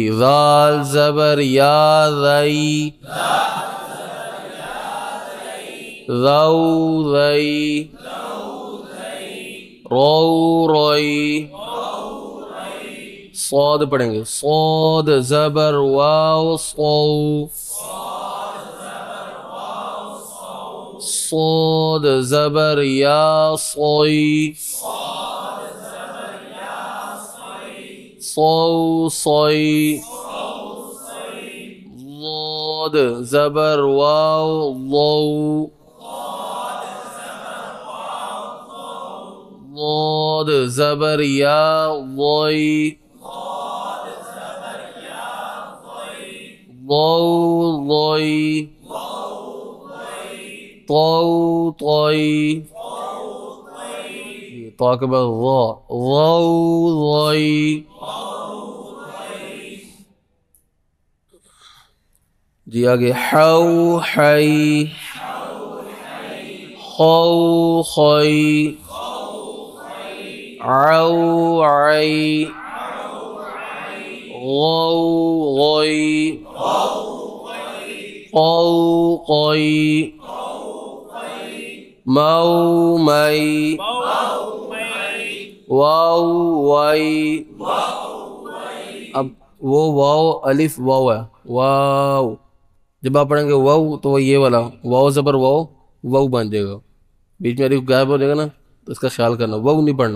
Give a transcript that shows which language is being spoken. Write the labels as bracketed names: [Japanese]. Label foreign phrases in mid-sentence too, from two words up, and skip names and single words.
[Urdu] ذال زبر یا ذئی، ذو ذئی، رو روئی. صاد پڑھیں گے، صاد زبر واو صو، صاد زبر یا صوی، صو صوی، ضاد زبر واو ضو، ضاد زبر یا ضوی، ضو ضوی، طو طوی، طا کے بعد ضا، ضو ضوی. جی آگے حو حی، خو خوی، عو عی، غو غوی، قو قوی، مو مئی، واو وائی. اب وہ واو الف واو ہے، واو جب آپ پڑھیں گے واو تو وہ یہ والا واو زبر واو واو بن جائے گا، بیچ میں الف غائب ہو جائے گا نا، تو اس کا خیال کرنا، واو نہیں پڑھنا.